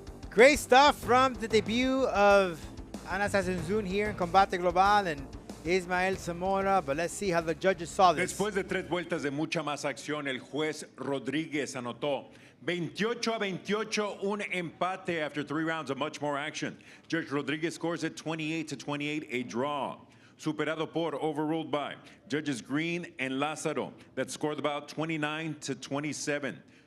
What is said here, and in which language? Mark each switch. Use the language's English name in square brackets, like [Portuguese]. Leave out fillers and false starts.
[English] Great stuff from the debut of Azizoun here in Combate Global and Ismael Zamora, but let's see how the judges saw this. [Spanish] Después de 3 vueltas de mucha más acción, el juez Rodríguez anotó 28-28, un empate [English] after 3 rounds of much more action. Judge Rodríguez scores it 28-28, a draw. [Spanish] Superado por, [English] overruled by, Judges Green and Lázaro, that scored about 29-27.